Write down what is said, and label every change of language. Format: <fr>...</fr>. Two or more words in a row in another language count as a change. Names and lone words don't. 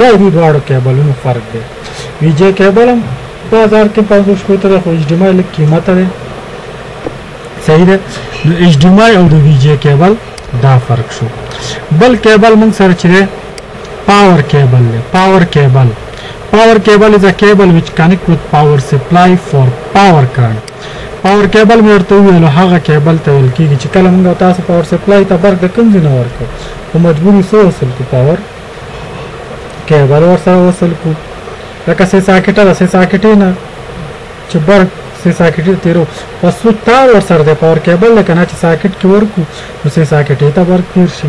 <ps>دا دوی دواړو کیبلونو فرق دی. ویډیو کیبل هم بازار کې 500 شپېته دی خو HDMI لږ قیمته دی. صحیح دی. نو HDMI او د ویډیو کیبل دا فرق شو. بل کیبل موږ سره چې دی پاور کیبل دی.</ps> <en>Power cable is a cable which connect with power supply for power current. Power cable</en> <ps>مې ورته وویلو هغه کیبل ته ویل کېږي چې کله موږ تاسو پاور سپلای ته برق د کوم ځای نه ورکړو په مجبوري څه وصل کړو پاور کیبل ورسره وصل کړو. لکه سې ساکټه ده سې ساکټې نه چې برق سې ساکټې ته تېرو په سوچ تار ورسره دی پاور کیبل دی که نه چې ساکټ کې ورکړو نو سې ساکټې ته برق تېر شي.</ps>